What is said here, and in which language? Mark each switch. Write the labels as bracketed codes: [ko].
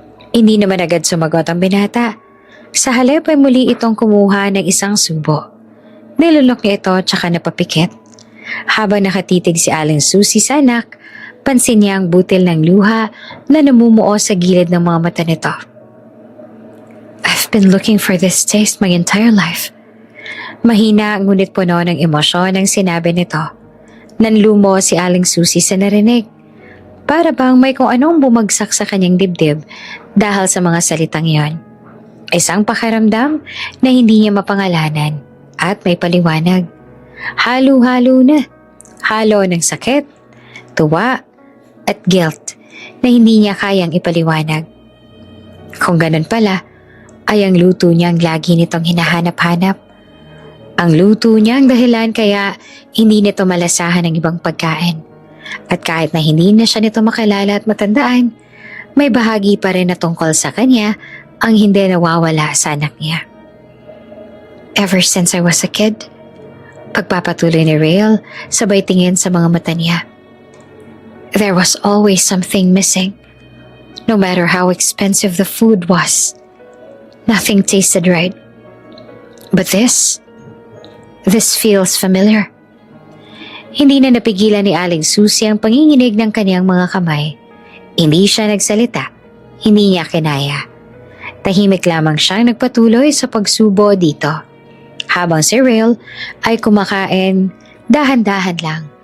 [tl] Hindi naman agad sumagot ang binata. Sa halip ay muli itong kumuha ng isang subo. Nilunok niya ito tsaka napapikit. Habang nakatitig si Aling Susie sa anak, pansin niya ang butil ng luha na namumuo sa gilid ng mga mata nito. [en] I've been looking for this taste my entire life. [tl] Mahina ngunit puno ng emosyon ang sinabi nito. Nanlumo si Aling Susie sa narinig. Para bang may kung anong bumagsak sa kanyang dibdib dahil sa mga salitang iyon. Isang pakiramdam na hindi niya mapangalanan at may paliwanag. Halo-halo na. Halo ng sakit, tuwa, at guilt na hindi niya kayang ipaliwanag. Kung ganun pala, ay ang luto niyang lagi nitong hinahanap-hanap. Ang luto niya ang dahilan kaya hindi nito malasahan ang ibang pagkain. At kahit na hindi na siya nito makilala at matandaan, may bahagi pa rin na tungkol sa kanya ang hindi nawawala sa anak niya. [en] Ever since I was a kid, [tl] pagpapatuloy ni Rael sabay tingin sa mga mata niya. [en] There was always something missing. No matter how expensive the food was, nothing tasted right. But this feels familiar. [tl] Hindi na napigilan ni Aling Susie ang panginginig ng kanyang mga kamay. Hindi siya nagsalita. Hindi niya kinaya. Tahimik lamang siyang nagpatuloy sa pagsubo dito. Habang si Rael ay kumakain dahan-dahan lang.